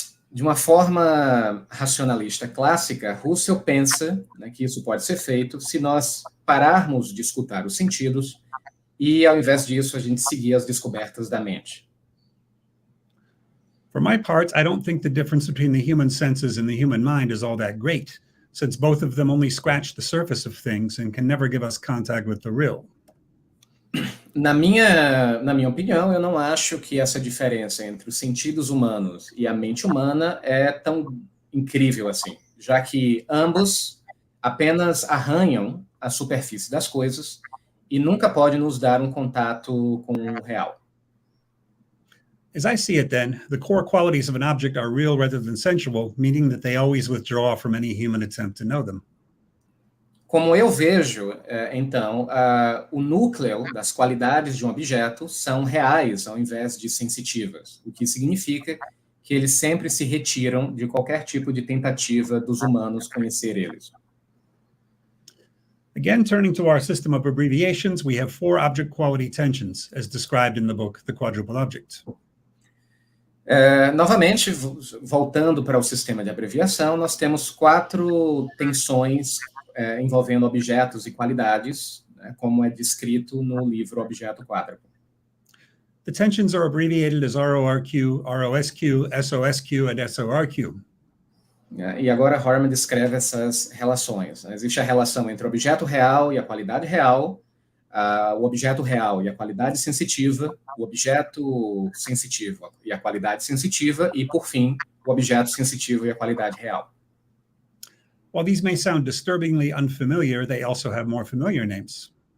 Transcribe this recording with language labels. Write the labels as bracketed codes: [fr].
[pt] De uma forma racionalista clássica, Husserl pensa, né, que isso pode ser feito se nós pararmos de escutar os sentidos e, ao invés disso, a gente seguir as descobertas da mente. [en] For my part, I don't think the difference between the human senses and the human mind is all that great. since both of them only scratch the surface of things and can never give us contact with the real. [pt] Na minha opinião, eu não acho que essa diferença entre os sentidos humanos e a mente humana é tão incrível assim, já que ambos apenas arranham a superfície das coisas e nunca podem nos dar um contato com o real. [en] As I see it then, the core qualities of an object are real rather than sensual, meaning that they always withdraw from any human attempt to know them. [pt] Como eu vejo, então, o núcleo das qualidades de um objeto são reais ao invés de sensitivas, o que significa que eles sempre se retiram de qualquer tipo de tentativa dos humanos conhecer eles. [en] Again, turning to our system of abbreviations, we have 4 object quality tensions, as described in the book, The Quadruple Object. [pt] Novamente, voltando para o sistema de abreviação, nós temos 4 tensões envolvendo objetos e qualidades, né, como é descrito no livro Objeto Quádruplo. [en] The tensions are abbreviated as RORQ, ROSQ, SOSQ, and SORQ. [pt] E agora Horman descreve essas relações. Existe a relação entre o objeto real e a qualidade real, o objeto real e a qualidade sensitiva, o objeto sensitivo e a qualidade sensitiva, e, por fim, o objeto sensitivo e a qualidade real. [en] While these may sound disturbingly unfamiliar, they also have more familiar names.